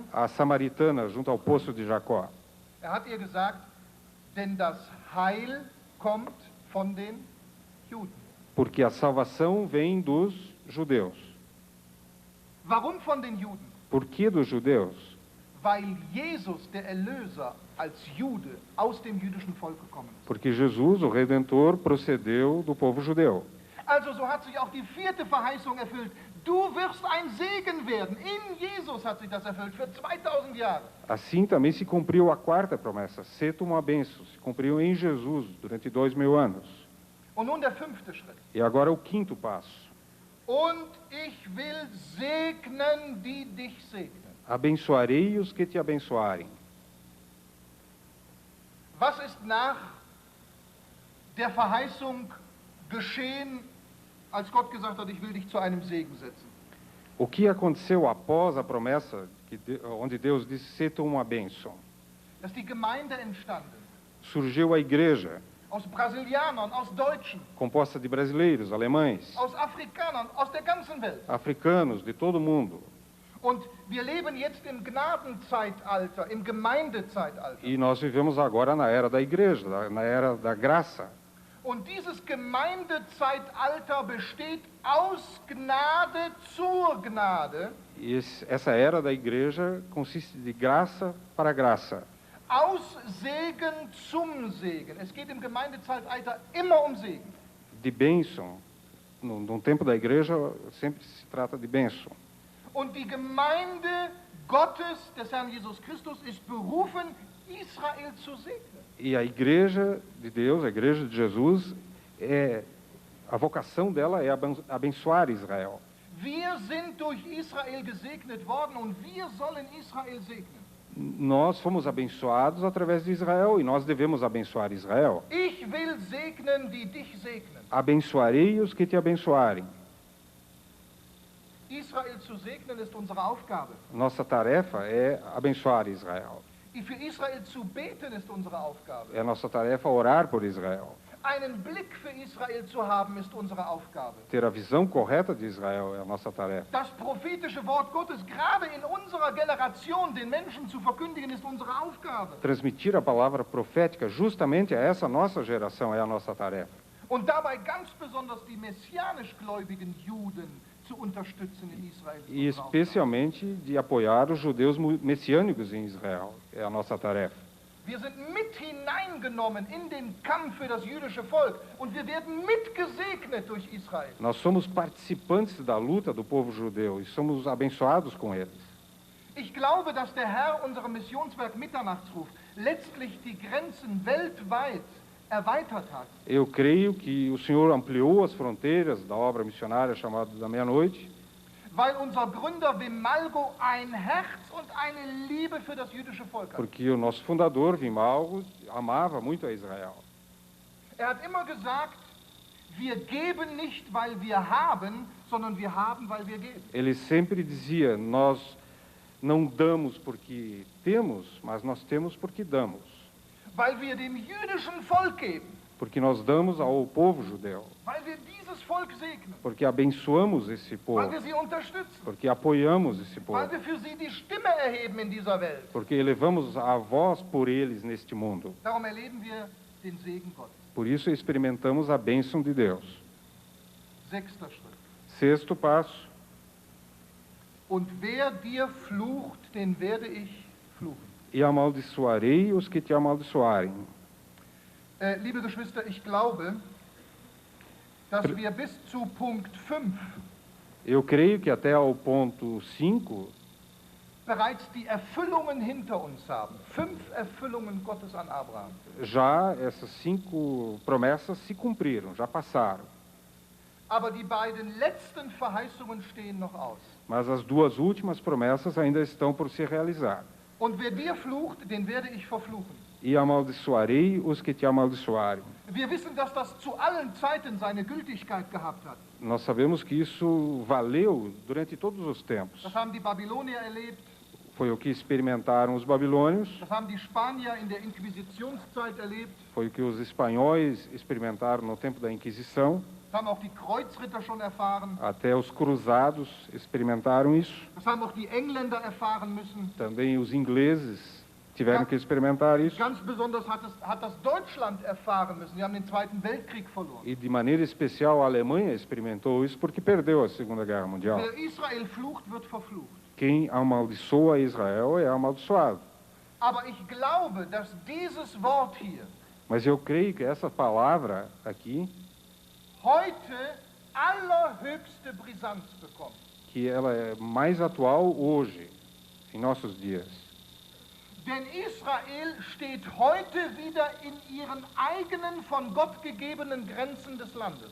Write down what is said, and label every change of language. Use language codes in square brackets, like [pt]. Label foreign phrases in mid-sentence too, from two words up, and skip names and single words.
[pt] A samaritana junto ao poço de Jacó. [de] hat ihr gesagt, denn das Heil kommt von den Juden. [pt] Porque a salvação vem dos judeus. [de] Warum von den Juden? [pt] Por que dos judeus? [de] Weil Jesus, der Erlöser, als Jude aus dem jüdischen Volk gekommen ist. [pt] Porque Jesus, o Redentor, procedeu do povo judeu. [de] Also so hat sich auch die 4. Verheißung erfüllt. Du wirst ein Segen werden. In Jesus hat sich das erfüllt für 2000 Jahre. [pt] Assim também se cumpriu a 4ª promessa, ser tu uma bênção. Se cumpriu em Jesus durante 2000 anos. [de] Und nun der 5. Schritt. [pt] E agora o 5º passo. [de] Und ich will segnen, die dich segnen. [pt] Abençoarei os que te abençoarem. [de] Was ist nach der Verheißung geschehen, als Gott gesagt hat, ich will dich zu einem Segen setzen? [pt] O que aconteceu após a promessa, onde Deus disse, ser tu uma bênção? [de] Da ist die Gemeinde entstanden. [pt] Surgiu a igreja, [de] Aus Brasilianern, aus Deutschen, [pt] composta de brasileiros, alemães, [de] aus Afrikanern, aus der ganzen Welt. [pt] africanos, de todo mundo. [de] Und wir leben jetzt im Gnadenzeitalter, im Gemeindezeitalter. [pt] E nós vivemos agora na era da igreja, na era da graça. [de] Und dieses Gemeindezeitalter besteht aus Gnade zur Gnade, [pt] E essa era da igreja consiste de graça para graça, [de] aus Segen zum Segen. Es geht im Gemeindezeitalter immer um Segen. [pt] de bênção. No tempo da igreja sempre se trata de bênção. [de] Und die Gemeinde Gottes, des Herrn Jesus Christus, ist berufen, Israel zu segnen. [pt] E a igreja de Deus, a igreja de Jesus, a vocação dela é abençoar Israel. [de] Wir sind durch Israel gesegnet worden und wir sollen Israel segnen. [pt] Nós fomos abençoados através de Israel e nós devemos abençoar Israel. [de] Ich will segnen, die dich segnen. [pt] Abençoarei os que te abençoarem. [de] Israel zu segnen ist unsere Aufgabe. [pt] Nossa tarefa é abençoar Israel. [de] Für Israel zu beten ist unsere Aufgabe. [pt] É nossa tarefa orar por Israel. [de] Einen Blick für Israel zu haben ist unsere Aufgabe. [pt] Ter a visão correta de Israel é a nossa tarefa. [de] Das prophetische Wort Gottes gerade in unserer Generation den Menschen zu verkündigen ist unsere Aufgabe. [pt] Transmitir a palavra profética justamente a essa nossa geração é a nossa tarefa. [de] Und dabei ganz besonders die messianisch gläubigen Juden zu unterstützen in Israel. [pt] E especialmente de apoiar os judeus messiânicos em Israel. É a nossa tarefa. [de] Wir sind mit hineingenommen in den Kampf für das jüdische Volk und wir werden mitgesegnet durch Israel. [pt] Nós somos participantes da luta do povo judeu e somos abençoados com eles. [de] Ich glaube, dass der Herr unserem Missionswerk Mitternachtsruf letztlich die Grenzen weltweit erweitert hat. [pt] Eu creio que o Senhor ampliou as fronteiras da obra missionária chamada da meia-noite, [de] weil unser Gründer Vimalgo ein Herz und eine Liebe für das jüdische Volk hat. [pt] porque o nosso fundador, Vimalgo, amava muito a Israel. [de] Er hat immer gesagt, wir geben nicht, weil wir haben, sondern wir haben, weil wir geben. [pt] Ele sempre dizia: nós não damos porque temos, mas nós temos porque damos. [de] Weil wir dem jüdischen Volk geben, [pt] Porque nós damos ao povo judeu. [de] weil wir dieses Volk segnen, [pt] Porque abençoamos esse [de] weil [pt] povo. [de] wir sie unterstützen, [pt] Porque apoiamos esse povo. [de] weil wir für sie die Stimme erheben in dieser Welt. [pt] Porque elevamos a voz por eles neste mundo. [de] Darum erleben wir den Segen Gottes. [pt] Por isso experimentamos a bênção de Deus. [de] 6. Schritt. [pt] Sexto passo. [de] Und wer dir flucht, den werde ich fluchen. [pt] E amaldiçoarei os que te amaldiçoarem. [de] Liebe Geschwister, ich glaube, dass wir bis zu Punkt 5 [pt] Eu creio que até ao ponto 5 [de] bereits die Erfüllungen hinter uns haben. 5 Erfüllungen Gottes an Abraham. [pt] já essas 5 promessas se cumpriram, já passaram. [de] Aber die beiden letzten Verheißungen stehen noch aus. [pt] Mas as 2 últimas promessas ainda estão por se realizar. [de] Und wer dir flucht, den werde ich verfluchen. [pt] E amaldiçoarei os que te amaldiçoarem. [de] Wir wissen, dass das zu allen Zeiten seine Gültigkeit gehabt hat. [pt] Nós sabemos que isso valeu durante todos os tempos. [de] Das haben die Babylonier erlebt, [pt] Foi o que experimentaram os babilônios, [de] das haben die Spanier in der Inquisitionszeit erlebt, [pt] foi o que os espanhóis experimentaram no tempo da Inquisição, [de] das haben auch die Kreuzritter schon erfahren, [pt] até os cruzados experimentaram isso, [de] das haben auch die Engländer erfahren müssen. [pt] também os ingleses tiveram que experimentar isso, [de] Ganz besonders hat das Deutschland erfahren müssen. Sie haben den Zweiten Weltkrieg verloren. [pt] e de maneira especial a Alemanha experimentou isso porque perdeu a Segunda Guerra Mundial. [de] Wer Israel flucht, wird verflucht. [pt] Quem amaldiçoa Israel é amaldiçoado. [de] Aber ich glaube, dass dieses Wort hier [pt] Mas eu creio que essa palavra aqui, [de] heute allerhöchste Brisanz bekommt. [pt] que ela é mais atual hoje, em nossos dias. [de] Denn Israel steht heute wieder in ihren eigenen von Gott gegebenen Grenzen des Landes.